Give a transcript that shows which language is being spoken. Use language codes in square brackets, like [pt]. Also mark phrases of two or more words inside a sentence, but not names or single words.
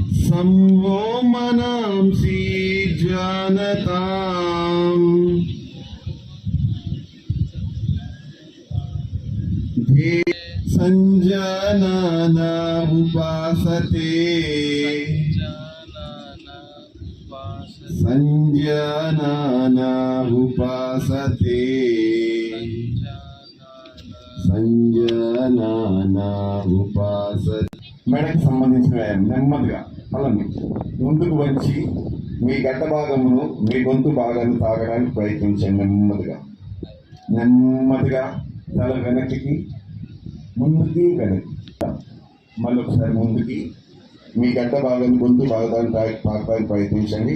[sa] संवो मनांसि जानताम् धे संजानना उपासते संजानना उपासते సంజాననా ఉపాసతే. [te] మెడకు సంబంధించిన నెమ్మదిగా తలని ముందుకు వచ్చి మీ గడ్డ భాగమును మీ గొంతు భాగాన్ని తాగడానికి ప్రయత్నించండి. నెమ్మదిగా తల వెనక్కి, ముందుకి వెనక్కి, మళ్ళీ ఒకసారి ముందుకి మీ గడ్డ భాగాన్ని గొంతు భాగాన్ని తాగడానికి ప్రయత్నించండి.